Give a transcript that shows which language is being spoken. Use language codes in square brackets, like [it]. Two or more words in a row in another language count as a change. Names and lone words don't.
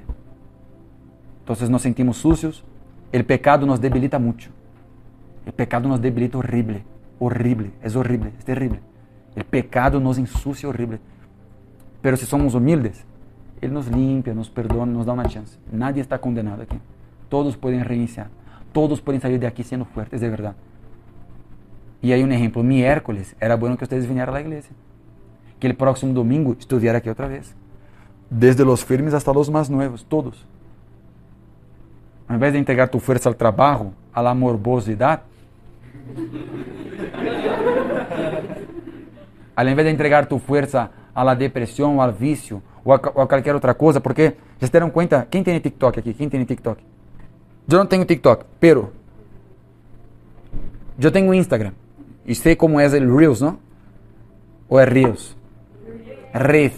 [es] Entonces nos sentimos sucios. El pecado nos debilita mucho. El pecado nos debilita horrible. Horrible. Es horrible. Es terrible. El pecado nos ensucia horrible. Pero si somos humildes, Ele nos limpia, nos perdona, [pt] nos dá uma chance. [es] Nadie está condenado aqui. [pt] Todos podem reiniciar. Todos podem sair de aqui sendo fuertes de verdade. E aí um exemplo. [es] Miércoles era bueno que [pt] vocês vinieran à igreja. [es] Que el próximo domingo estuviera aqui outra vez. Desde los firmes hasta los más nuevos. Todos. [pt] Ao invés [es] de entregar tu fuerza al trabajo, a la morbosidad, [pt] ao invés [es] de entregar tu fuerza a la depresión o al vicio o a cualquier otra cosa, porque ya se dieron cuenta, ¿quién tiene TikTok aquí? ¿Quién tiene TikTok? Yo no tengo TikTok, pero yo tengo Instagram y sé cómo es el Reels, ¿no? ¿O es Reels? Reels.